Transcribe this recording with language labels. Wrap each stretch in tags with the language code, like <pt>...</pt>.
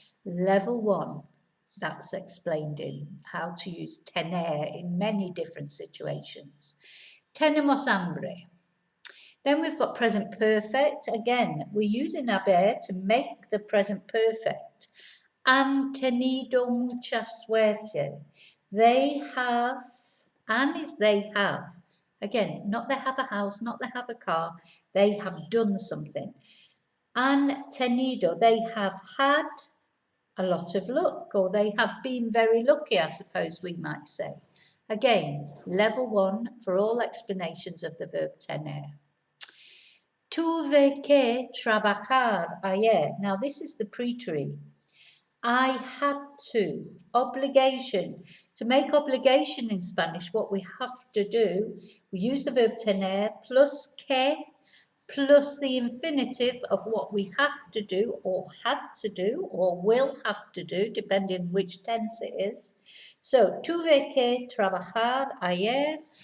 <en>Level 1, that's explained in how to use tener in many different situations.</en> <es>Tenemos hambre.</es> <en>Then we've got present perfect. Again, we're using haber to make the present perfect.</en> <es>Han tenido mucha suerte.</es> <en>They have, and is they have. Again, not they have a house, not they have a car. They have done something.</en> <es>Han tenido,</es> <en>they have had a lot of luck, or they have been very lucky, I suppose we might say. Again, level 1 for all explanations of the verb tener.</en> <es>Tuve que trabajar ayer.</es> <en>Now this is the preterite. I had to. Obligation. To make obligation in Spanish, what we have to do, we use the verb tener plus que plus the infinitive of what we have to do or had to do or will have to do, depending which tense it is.</en> <es>So, tuve que trabajar ayer.</es>